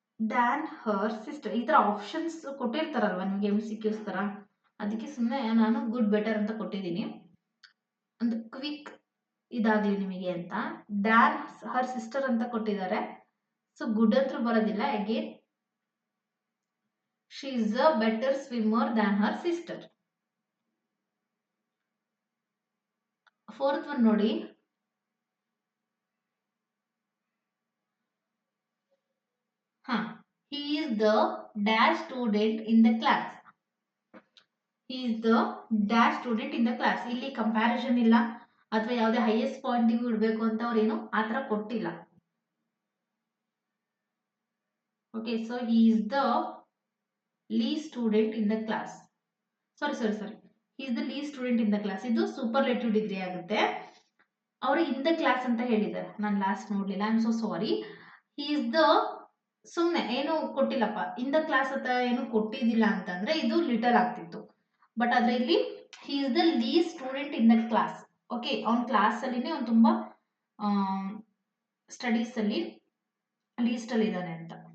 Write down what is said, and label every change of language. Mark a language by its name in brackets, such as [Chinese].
[English] Than her sister. [Kannada] ಈ ಥರ options ಕೊಟ್ಟಿರ್ತಾರಲ್ವ ನಿಮಗೆ MCQs ಥರ, ಅದಕ್ಕೆ ಸುಮ್ಮನೆ ನಾನು ಗುಡ್ ಬೆಟರ್ ಅಂತ ಕೊಟ್ಟಿದ್ದೀನಿ, ಒಂದು ಕ್ವಿಕ್ ಇದಾಗಲಿ ನಿಮಗೆ ಅಂತ. [English] than her sister [Kannada] ಅಂತ ಕೊಟ್ಟಿದ್ದಾರೆ, ಸೊ ಗುಡ್ ಅಂತ ಬರೋದಿಲ್ಲ. [English] Again she is a better swimmer than her sister. Fourth one ನೋಡಿ, he is the dash student in the class. He is the dash student in the class. [Kannada] ಇಲ್ಲಿ comparison ಇಲ್ಲ ಅಥವಾ ಯಾವುದೇ highest ಪಾಯಿಂಟಿಗೂ ಇಡಬೇಕು ಅಂತ ಅವ್ರು ಏನು ಆ ಥರ ಕೊಟ್ಟಿಲ್ಲ. [English] Okay, so he is the least student in the class. Sorry he is the least student in the class. [Kannada] ಇದು ಸೂಪರ್ಲೇಟಿವ್ ಡಿಗ್ರಿ ಆಗುತ್ತೆ. ಅವರು ಇನ್ ದ ಕ್ಲಾಸ್ ಅಂತ ಹೇಳಿದ್ದಾರೆ, ನಾನು ಲಾಸ್ಟ್ ನೋಡ್ಲಿಲ್ಲ, [English] I am so sorry. he is the, [Kannada] ಸುಮ್ಮನೆ ಏನು ಕೊಟ್ಟಿಲ್ಲಪ್ಪ, in the class ಅಂತ ಏನು ಕೊಟ್ಟಿದ್ದಿಲ್ಲ ಅಂತಂದ್ರೆ ಇದು ಲಿಟಲ್ ಆಗ್ತಿತ್ತು. ಬಟ್ ಆದ್ರೆ ಇಲ್ಲಿ [English] He is the least student in the class. [Kannada] Okay, ಅವ್ನ ಕ್ಲಾಸ್ ಅಲ್ಲಿನೇ ಅವ್ನು ತುಂಬಾ ಸ್ಟಡೀಸ್ ಅಲ್ಲಿ ಲೀಸ್ಟ್ ಅಲ್ಲಿ ಇದ್ದಾನೆ ಅಂತ.